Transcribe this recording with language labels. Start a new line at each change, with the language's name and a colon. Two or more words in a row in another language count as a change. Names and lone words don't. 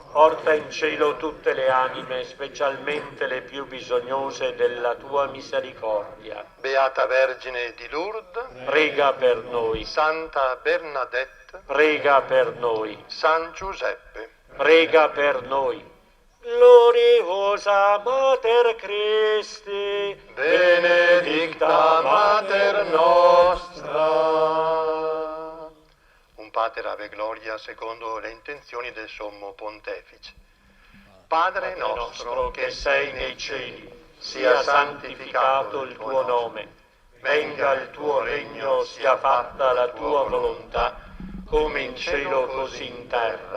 Italian: Porta in cielo tutte le anime, specialmente le più bisognose della tua misericordia. Beata Vergine di Lourdes, Prega per noi. Santa Bernadette, Prega per noi. San Giuseppe. Prega per noi.
Latin: Gloriosa Mater Christi, Benedicta Mater Nostra.
Italian: Un Pater ave gloria secondo le intenzioni del Sommo Pontefice. Padre nostro che sei nei cieli, sia santificato il tuo nome. Venga il tuo regno, sia fatta la tua volontà, come in cielo così in terra.